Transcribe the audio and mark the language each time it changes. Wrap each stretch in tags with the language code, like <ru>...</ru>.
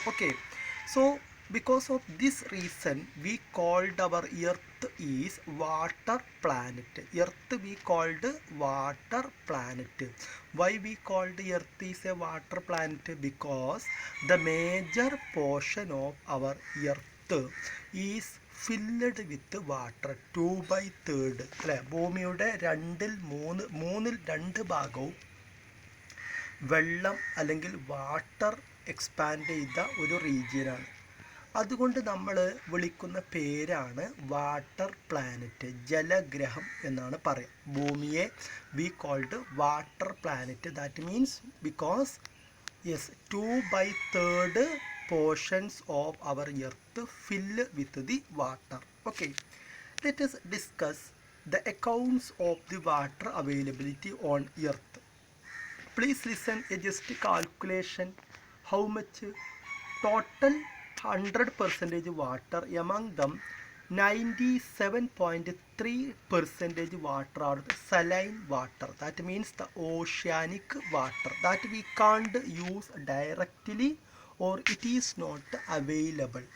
<en>Okay, so because of this reason we called our earth is water planet. Earth we called water planet. Why we called earth is a water planet? Because the major portion of our earth is filled with water.</en> <ml>2/3 അല്ലെ, ഭൂമിയുടെ മൂന്നിൽ രണ്ട് ഭാഗവും വെള്ളം അല്ലെങ്കിൽ water expand ചെയ്ത ഒരു റീജിയനാണ്. അതുകൊണ്ട് നമ്മൾ വിളിക്കുന്ന പേരാണ് വാട്ടർ പ്ലാനറ്റ്, ജലഗ്രഹം എന്നാണ് പറയുക.</ml> <en>ഭൂമിയെ we called water planet. That means because yes 2/3 portions of our earth fill with the water. Okay, let us discuss the accounts of the water availability on earth. Please listen a just calculation. How much? Total 100% water. Among them 97.3% water are the saline water. That means the oceanic water that we can't use directly or it is not available.</en>